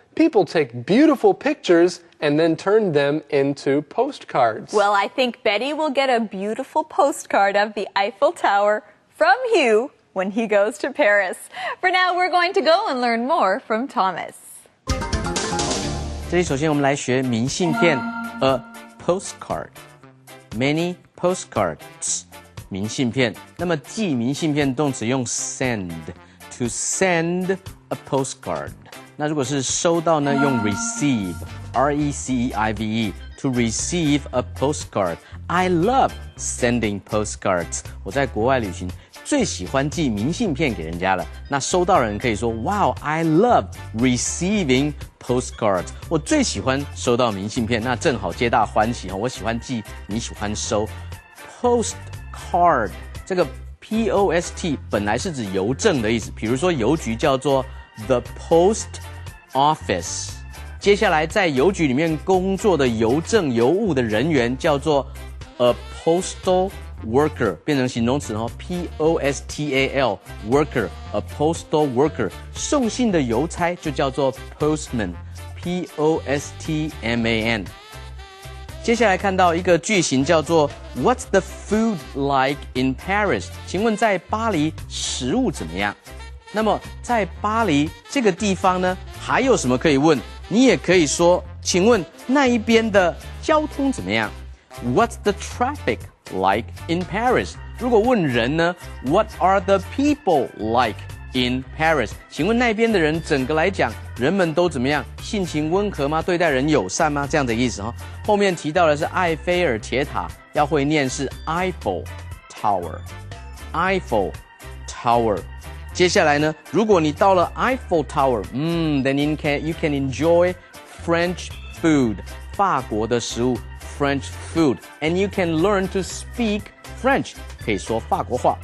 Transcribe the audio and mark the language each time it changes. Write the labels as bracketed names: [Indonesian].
[English] People take beautiful pictures and then turn them into postcards. Well, I think Betty will get a beautiful postcard of the Eiffel Tower from Hugh when he goes to Paris. For now, we're going to go and learn more from Thomas. [Chinese] 这里首先我们来学明信片 ，a postcard。 [English] Many postcards， 明信片。 [Chinese] 那么寄明信片动词用 send， [English] to send a postcard。 [Chinese] 那如果是收到呢，用 receive，R-E-C-E-I-V-E， [English] to receive a postcard。 I love sending postcards。 [Chinese] 我在国外旅行最喜欢寄明信片给人家了。那收到人可以说 [English] Wow, I love receiving postcards。 [Chinese] 我最喜欢收到明信片，那正好皆大欢喜。我喜欢寄，你喜欢收。 Postcard 这个 P-O-S-T 本来是指邮政的意思，比如说邮局叫做 the post office。接下来在邮局里面工作的邮政邮务的人员叫做 a postal worker， 变成形容词P-O-S-T-A-L worker a postal worker。送信的邮差就叫做 postman P-O-S-T-M-A-N。接下来看到一个句型叫做 [English] What's the food like in Paris？ [Chinese] 请问在巴黎食物怎么样？那么在巴黎这个地方呢，还有什么可以问？你也可以说，请问那一边的交通怎么样？ [English] What's the traffic like in Paris？ [Chinese] 如果问人呢 [English] What are the people like in Paris？ [Chinese] 请问那边的人整个来讲，人们都怎么样？性情温和吗？对待人友善吗？这样的意思后面提到的是埃菲尔铁塔，要会念是 Eiffel Tower。Eiffel Tower。接下来呢，如果你到了 [English] Eiffel Tower，then you can enjoy French food， [Chinese] 法国的食物 [English] French food，and you can learn to speak French， [Chinese] 可以说法国话。